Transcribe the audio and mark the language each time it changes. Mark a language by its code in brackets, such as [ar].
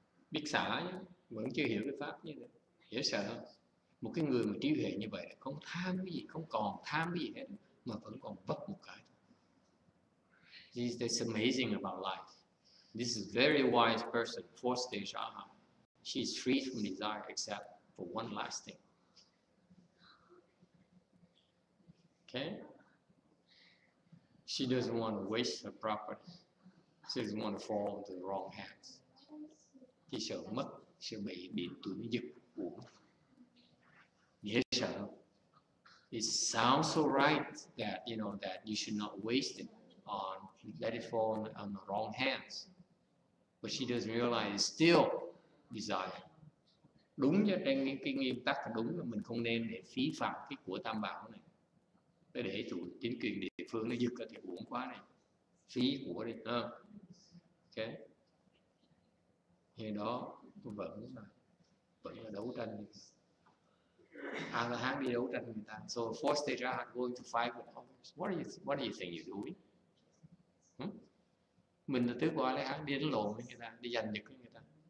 [vi] Biết xả chứ, vẫn chưa hiểu cái pháp như vậy. Hiểu sợ không? Một cái người mà trí huệ như vậy không tham cái gì, không còn tham cái gì hết, mà vẫn còn vấp một cái. [en] That's amazing about life. This is a very wise person, fourth stage aha. She is free from desire except for one last thing. Okay? She doesn't want to waste her property. She doesn't want to fall into the wrong hands. [vi] Chỉ sợ mất, sợ bị tụi nó giật uổng. Dễ sợ không? [en] It sounds so right that you know that you should not waste it on let it fall on the wrong hands. But she doesn't realize it's still desire. [vi] Đúng cho trên cái nguyên tắc là đúng là mình không nên để phí phạm cái của tam bảo này. Để tụi chính quyền địa phương nó giật cái thì uổng quá này. Phí của đi, ok. Thì đó vẫn là đấu tranh. A-la-hán đi đấu tranh người ta. [en] So fourth stage A-la-hán going to fight with others. What do you think you're doing? [vi] Mình là tứ quả A-la-hán đi đánh lộn với người ta, đi giành giật với người ta.